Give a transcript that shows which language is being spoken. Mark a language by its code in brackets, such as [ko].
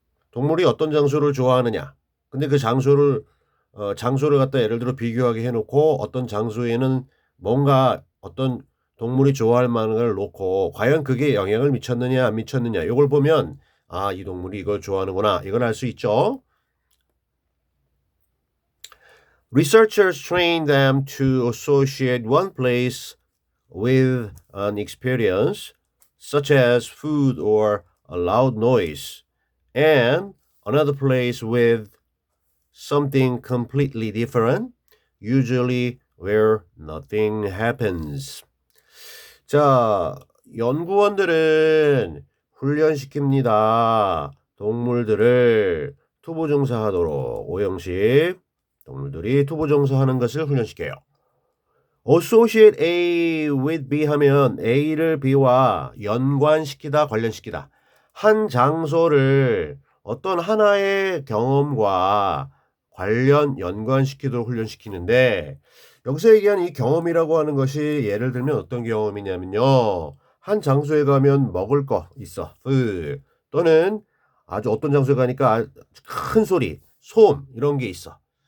[ko] 동물이 어떤 장소를 좋아하느냐. 근데 그 장소를 갖다 예를 들어 비교하게 해놓고 어떤 장소에는 뭔가 어떤 동물이 좋아할 만한 걸 놓고 과연 그게 영향을 미쳤느냐 안 미쳤느냐 이걸 보면 이 동물이 이걸 좋아하는구나 이걸 알 수 있죠. [en] Researchers train them to associate one place with an experience such as food or a loud noise and another place with something completely different, usually where nothing happens. [ko] 자, 연구원들은 훈련시킵니다. 동물들을 투부정사하도록 오형식 동물들이 투부정사하는 것을 훈련시켜요. [en] Associate A with B [ko] 하면 A를 B와 연관시키다, 관련시키다. 한 장소를 어떤 하나의 경험과 연관시키도록 훈련시키는데 여기서 얘기한 이 경험이라고 하는 것이 예를 들면 어떤 경험이냐면요. 한 장소에 가면 먹을 거 있어. 또는 아주 어떤 장소에 가니까 큰 소리, 소음 이런 게 있어.